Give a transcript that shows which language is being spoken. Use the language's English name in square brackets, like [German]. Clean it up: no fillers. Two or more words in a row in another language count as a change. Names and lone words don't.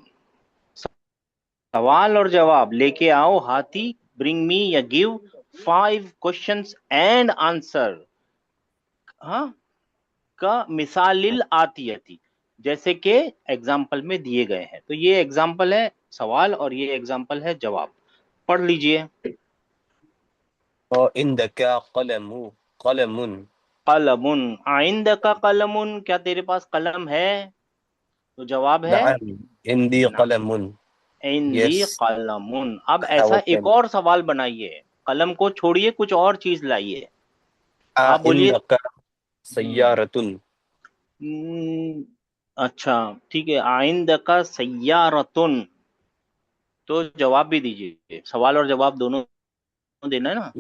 [Hindi] सवाल और जवाब लेके आओ हाथी, [English] bring me or give 5 questions and answer. [Hindi] हाँ, [Arabic] كالمثال الآتي, [Hindi] जैसे कि एग्जाम्पल में दिए गए हैं। तो ये एग्जाम्पल है सवाल और ये एग्जाम्पल है जवाब, पढ़ लीजिए। [Arabic] و عندك قلم قلمٌ. قلمٌ، أعندك قلمٌ, [Hindi] क्या तेरे पास कलम है, तो जवाब है [Arabic] نعم عندي ना, कलमुन। इंदी [English] यस। [Arabic] कलमुन। अब [English] हैव [Hindi] ऐसा अ एक पेन। और सवाल बनाइए, कलम को छोड़िए, कुछ और चीज लाइए। आ आप बोलिए। [Arabic] इंदका हम्म सय्यारतुन। [Hindi] हम्म, अच्छा ठीक है, [Arabic] أعندك سيارةٌ, [Hindi] तो जवाब भी दीजिए, सवाल और जवाब दोनों देना है ना।